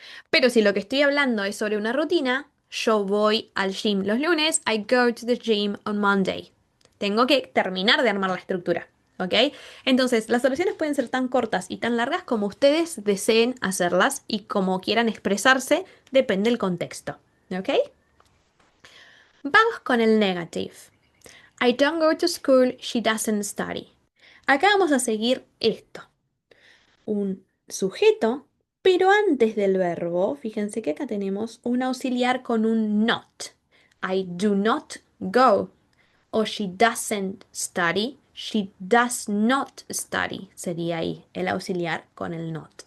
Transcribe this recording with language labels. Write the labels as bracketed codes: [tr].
[es] Pero si lo que estoy hablando es sobre una rutina, yo voy al gym los lunes. [en] I go to the gym on Monday. [es] Tengo que terminar de armar la estructura. ¿Ok? Entonces, las oraciones pueden ser tan cortas y tan largas como ustedes deseen hacerlas y como quieran expresarse, depende del contexto. ¿Ok? Vamos con el negative. [en] I don't go to school, she doesn't study. [es] Acá vamos a seguir esto. Un sujeto, pero antes del verbo, fíjense que acá tenemos un auxiliar con un not. [en] I do not go. O she doesn't study. She does not study. [es] Sería ahí el auxiliar con el not.